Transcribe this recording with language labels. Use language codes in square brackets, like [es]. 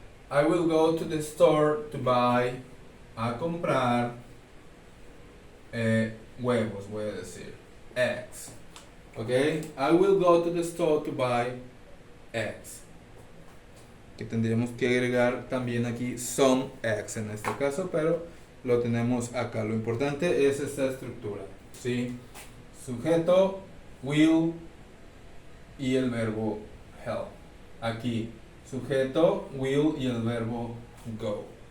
[en] I will go to the store to buy. [es] A comprar huevos, voy a decir. [en] Eggs. Okay? I will go to the store to buy eggs. [es] Que tendríamos que agregar también aquí [en] some eggs [es] en este caso, pero lo tenemos acá. Lo importante es esta estructura, ¿sí? Sujeto, will y el verbo help. Aquí, sujeto, will y el verbo go.